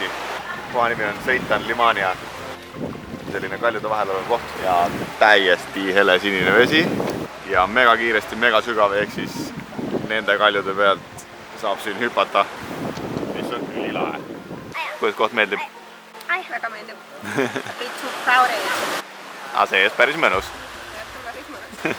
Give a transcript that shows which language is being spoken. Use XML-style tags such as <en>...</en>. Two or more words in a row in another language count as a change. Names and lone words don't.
<et>Koha nimi on Seitan Limania. Selline kaljude vahel olev koht ja täiesti hele sinine vesi ja mega kiiresti, mega sügav, ehk siis nende kaljude pealt saab siin hüpata, mis on ülilahe. Kuidas koht meeldib? Väga meeldib.</et> <en>Be too crowded.</en> <et>See ees päris mõnus. Päris mõnus.</et>